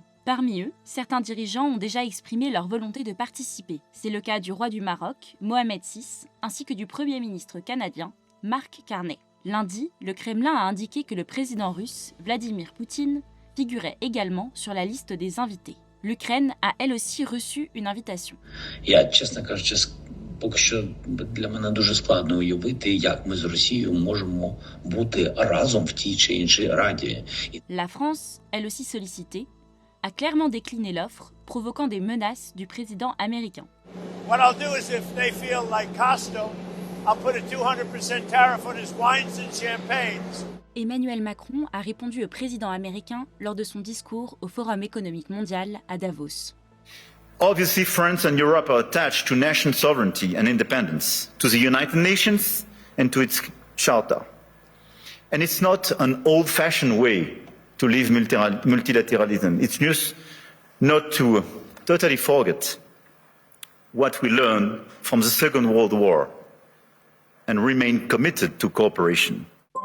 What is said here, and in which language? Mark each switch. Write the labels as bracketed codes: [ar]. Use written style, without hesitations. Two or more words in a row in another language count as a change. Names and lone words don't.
[fr] Parmi eux, certains dirigeants ont déjà exprimé leur volonté de participer. C'est le cas du roi du Maroc, Mohamed VI, ainsi que du Premier ministre canadien, Mark Carney. Lundi, le Kremlin a indiqué que le président russe, Vladimir Poutine, figurait également sur la liste des invités. L'Ukraine a elle aussi reçu une invitation. [uk] Поки що для мене дуже складно уявити, як ми з Росією можемо бути разом в тій чи іншій раді. [fr] La France, elle aussi sollicitée, a clairement décliné l'offre, provoquant des menaces du président américain. [en] What I'll do is if they feel like Costco, I'll put a 200% tariff on his wines and champagnes. [fr] Emmanuel Macron a répondu au président américain lors de son discours au Forum économique mondial à Davos. [en] Obviously, France and Europe are attached to national sovereignty and independence, to the United Nations and to its charter. And it's not an old-fashioned way to live multilateralism. It's just not to totally forget what we learned from the Second World War and remain committed to cooperation.